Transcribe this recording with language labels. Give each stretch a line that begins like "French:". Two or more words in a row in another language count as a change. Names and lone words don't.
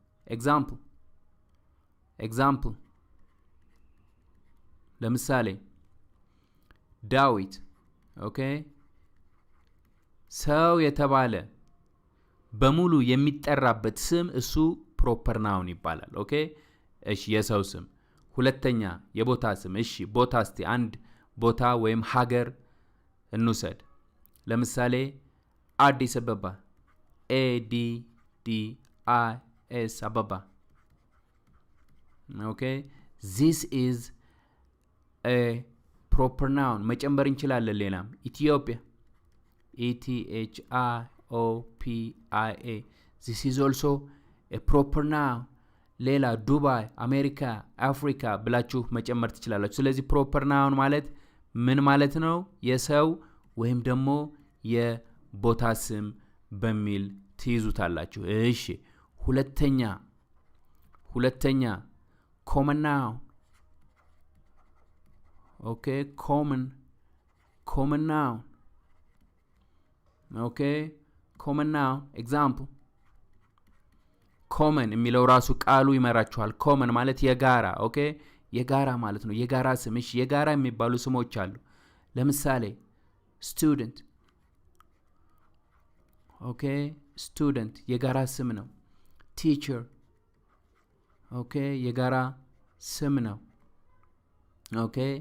Amharic: example ለምሳሌ ዳዊት ኦኬ ሰው የተባለ በሙሉ የሚጠራበት ስም እሱ
English: proper noun
Amharic: ይባላል ኦኬ እሺ የሰው ስም ሁለተኛ የቦታ ስም እሺ ቦታ እስቲ አንድ ቦታ ወይም ሀገር እንውሰድ ለምሳሌ አዲስ አበባ ADDIS አበባ ኦኬ
English: this is a proper noun
Amharic: መጨመር እንችላለን ሌላም ኢትዮጵያ ETHIOPIA
English: this is also a proper noun
Amharic: ሌላ ዱባይ አሜሪካ አፍሪካ ብላችሁ መጨመር ትችላላችሁ ስለዚህ
English: proper noun
Amharic: ማለት ምን ማለት ነው የሰው ወይም ደግሞ የቦታ ስም በሚል ትይዙታላችሁ እሺ ሁለተኛ
English: common noun okay common noun okay common noun example common
Amharic: የሚለው ራሱ ቃሉ ይመራችኋል common ማለት የጋራ ኦኬ የጋራ ማለት ነው የጋራ ስም እሺ የጋራ የሚባሉ ስሞች አሉ ለምሳሌ student ኦኬ student የጋራ ስም ነው teacher ኦኬ የጋራ ስም ነው ኦኬ